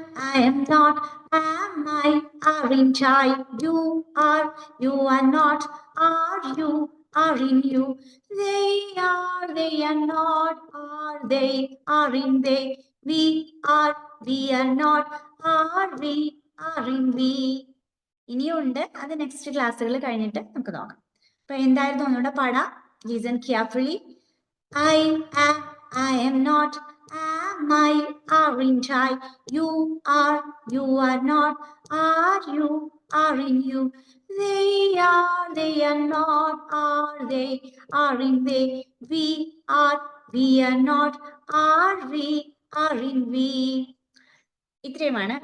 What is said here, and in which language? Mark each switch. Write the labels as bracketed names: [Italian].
[English] I am not, am I, aren't I, you are not, are you, aren't you, they are not, are they, aren't they, we are not, are we, aren't we. [Malayalam] ഇനിയുണ്ട്, അത് next ക്ലാസ്സുകൾ കഴിഞ്ഞിട്ട് നമുക്ക് നോക്കാം. അപ്പൊ എന്തായിരുന്നു ഒന്നുകൂടെ പാടാം. [English] Listen carefully. I am not, am I, aren't I, you are not, are you, aren't you, they are not, are they, aren't they, we are not, are we, aren't we. [Malayalam] ഇത്രയുമാണ്.